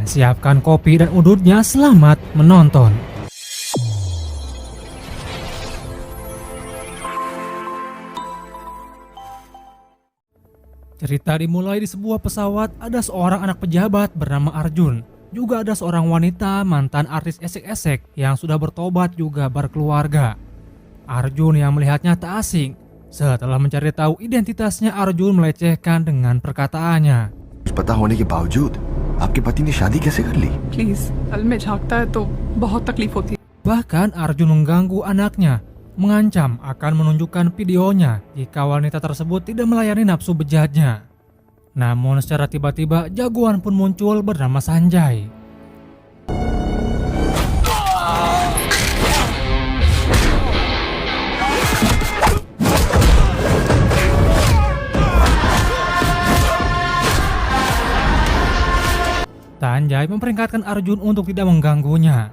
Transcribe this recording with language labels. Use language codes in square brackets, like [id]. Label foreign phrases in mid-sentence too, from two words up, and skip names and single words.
[id] Siapkan kopi dan udutnya, selamat menonton. Cerita dimulai di sebuah pesawat. Ada seorang anak pejabat bernama Arjun. Juga ada seorang wanita mantan artis esek-esek yang sudah bertobat juga berkeluarga. Arjun yang melihatnya tak asing. Setelah mencari tahu identitasnya, Arjun melecehkan dengan perkataannya. [hi] पता होने के बावजूद आपके पति ने शादी कैसे कर ली? प्लीज कल में झांकता है तो बहुत तकलीफ होती है. [id] Bahkan Arjun mengganggu anaknya, mengancam akan menunjukkan videonya jika wanita tersebut tidak melayani nafsu bejatnya. Namun secara tiba-tiba jagoan pun muncul bernama Sanjay. Sanjay memperingatkan Arjun untuk tidak mengganggunya.